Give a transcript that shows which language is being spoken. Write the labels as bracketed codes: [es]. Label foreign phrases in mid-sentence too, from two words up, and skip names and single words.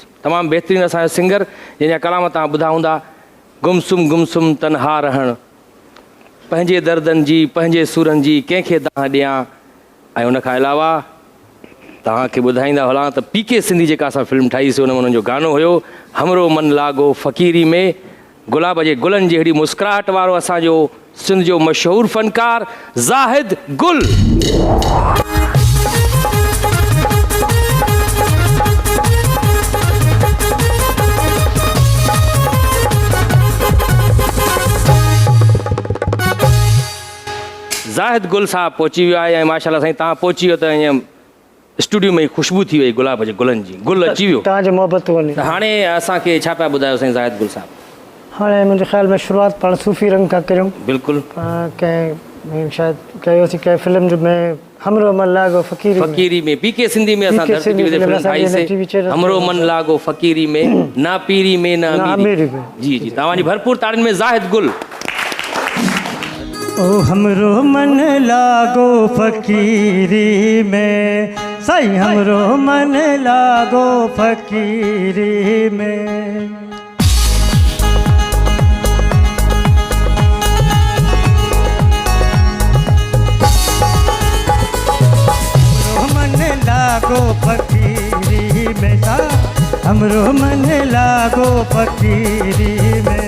[sd] तमामु बहितरीनु असांजो सिंगर जंहिंजा कलाम तव्हां ॿुधा हूंदा, गुमसुम तनहा रहण, पंहिंजे दर्दनि जी पंहिंजे सुरनि जी कंहिंखे दाह ॾियां। ऐं उनखां अलावा तव्हांखे ॿुधाईंदा हलां त पीके सिंधी जेका असां फिल्म ठाहीसीं उन में उन्हनि जो गानो हुयो हमरो मन लागो फ़क़ीरी में। गुलाब जे गुलनि जहिड़ी मुस्कुराहट वारो असांजो सिंध जो मशहूरु फ़नकार ज़ाहिद गुल। ज़ाहिद गुल साहब पहुची वियो आहे ऐं माशाल्लाह साईं तव्हां पहुची वियो त ईअं स्टूडियो में ख़ुशबू थी वई गुलाब जे गुलनि जी। गुल अची वियो तव्हांजे मोहबत वञे त हाणे असांखे छा पिया ॿुधायो साईं ज़ाहिद गुल साहब? हाणे मुंहिंजे ख़्याल में शुरूआत पाण सूफ़ी रंग खां कयूं। बिल्कुलु कंहिं शायदि कयोसीं कंहिं फिल्म में हमरो मन लागो फ़क़ीरी में। पीके सिंधी में असां धरती ते फिल्म ठाहीसीं हमरो मन लागो फ़क़ीरी में, [hi] ना पीरी में ना अमीरी में। [sd] जी जी, तव्हांजी भरपूर ताड़ियुनि में ज़ाहिद गुल। [hi] ओ हमरो मन लागो फ़क़ीरी में, साईं हमरो मन लागो फ़क़ीरी में। लागो फ़क़ीरी में, हमरो मन लागो फ़क़ीरी में।